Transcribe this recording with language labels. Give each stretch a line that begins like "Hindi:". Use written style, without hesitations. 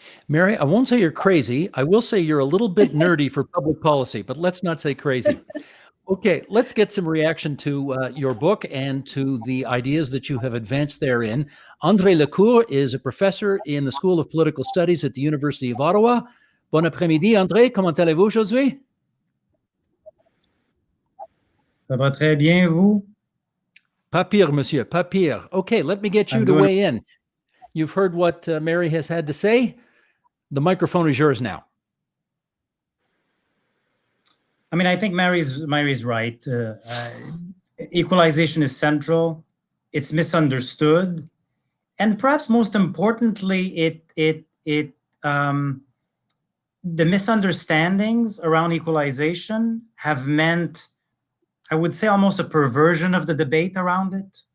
English: Mary, I won't say you're crazy. I will say you're a little bit nerdy for public policy, but let's not say crazy. Okay, let's get some reaction to your book and to the ideas that you have advanced therein. André Lecours is a professor in the School of Political Studies at the University of Ottawa.
French: Bon après-midi, André. Comment allez-vous aujourd'hui? Ça va très bien, vous? Pas pire, monsieur, pas pire.
English: Okay, let me get you to weigh in. You've heard what Mary has had to say. The microphone is yours now. I mean, I think Mary's right. Equalization is central. It's misunderstood, and perhaps most importantly, the misunderstandings around equalization have meant, I would say, almost a perversion of the debate around it.